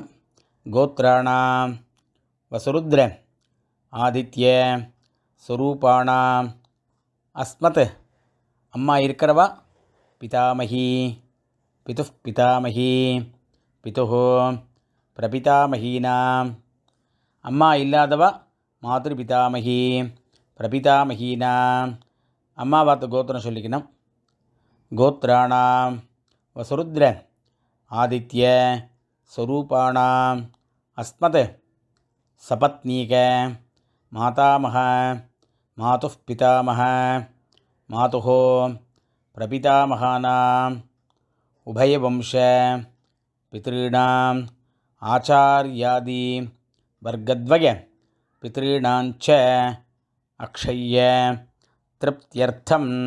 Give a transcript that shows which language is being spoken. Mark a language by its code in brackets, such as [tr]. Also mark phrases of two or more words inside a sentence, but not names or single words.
[sa] गोत्राणाम् वसुरुद्र आदित्य स्वरूपाणाम् अस्मत् [ta] அம்மா இருக்கிறவா [sa] पितामही पितुः पितामही पितुः प्रपितामहीनाम्. [ta] அம்மா இல்லாதவா [sa] मातृपितामही प्रपितामहीनाम्. [ta] அம்மாவாத்து கோத்திரம் சொல்லிக்கணும். [sa] गोत्राणाम् वसुरुद्र आदित्य स्वरूपाणाम् अस्मत् सपत्नीक मातामह मातुः पितामह मातुः प्रपितामहानाम् उभयवंश पितॄणाम् आचार्यादि वर्गद्वय पितॄणाञ्च अक्षय्य तृप्त्यर्थं